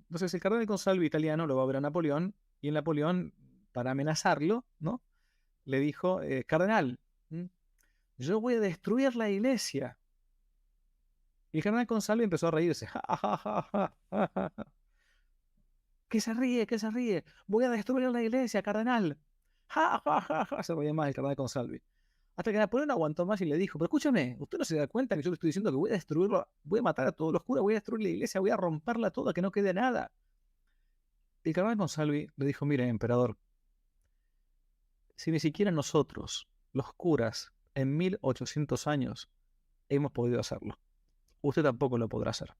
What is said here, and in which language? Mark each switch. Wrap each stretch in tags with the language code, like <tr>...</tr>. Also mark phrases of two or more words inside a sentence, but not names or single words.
<es>Entonces el cardenal Consalvi italiano lo va a ver a Napoleón, y Napoleón, para amenazarlo, ¿no? Le dijo, cardenal, yo voy a destruir la iglesia. Y el cardenal Consalvi empezó a reírse. Ja, ja, ja, ja, ja, ja. ¿Qué se ríe? ¿Qué se ríe? Voy a destruir la iglesia, cardenal. Ja, ja, ja, ja. Se reía más el cardenal Consalvi. Hasta que Napoleón no aguantó más y le dijo, pero escúchame, ¿usted no se da cuenta que yo le estoy diciendo que voy a destruirlo, voy a matar a todos los curas, voy a destruir la iglesia, voy a romperla toda, que no quede nada? Y el cardenal Consalvi le dijo, mire, emperador, si ni siquiera nosotros, los curas, en 1800 años, hemos podido hacerlo, usted tampoco lo podrá hacer.</es>